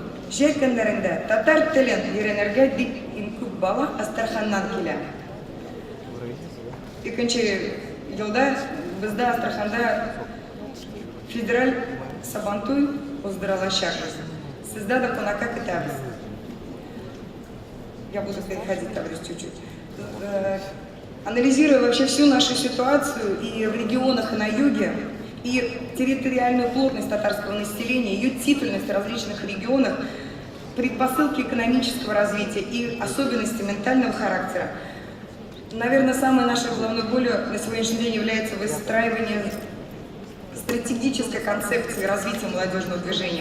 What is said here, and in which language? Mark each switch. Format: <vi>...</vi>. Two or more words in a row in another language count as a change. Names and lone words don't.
<tt>Җәй көннәрендә татар телен өйрәнергә дип күп бала Астарханнан килә. Икенче елда бездә Астраханда федераль сабантуй уздырылачак. Сездә дә кунакка көтәбез.</tt> <ru>Я буду переходить, товарищ, чуть-чуть. Анализируя вообще всю нашу ситуацию и в регионах, и на юге, и территориальную плотность татарского населения, ее титульность в различных регионах, предпосылки экономического развития и особенности ментального характера, наверное, самой нашей головной болью на сегодняшний день является выстраивание стратегической концепции развития молодежного движения.</ru>